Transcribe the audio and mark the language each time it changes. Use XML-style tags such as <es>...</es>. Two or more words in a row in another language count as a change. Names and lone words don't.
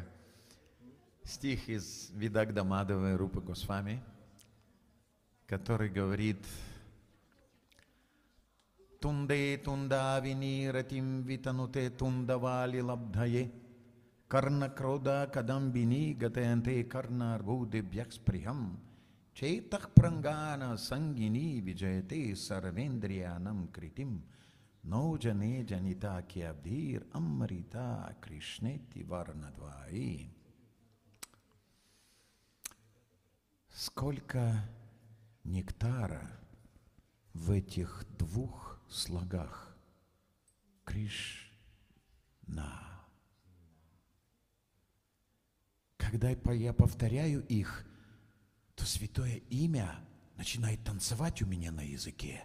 <ru>Стих из Видагда Мадавы Рупы Госвами, который говорит:</ru> <sa>तुण्डे ताण्डविनी रतिं वितनुते तुण्डावली लब्धये कर्ण क्रोड कडम्बिनी घटयते कर्ण अर्बुदेभ्यः स्पृहां चेतः प्राङ्गण सङ्गिनी विजयते सर्वेन्द्रियाणां कृतिं नो जाने जनिता कियद्भिर् अमृतैः कृष्णेति वर्णद्वयी.</sa> <ru>Сколько нектара в этих двух слогах. Кришна. Когда я повторяю их, то святое имя начинает танцевать у меня на языке.</ru>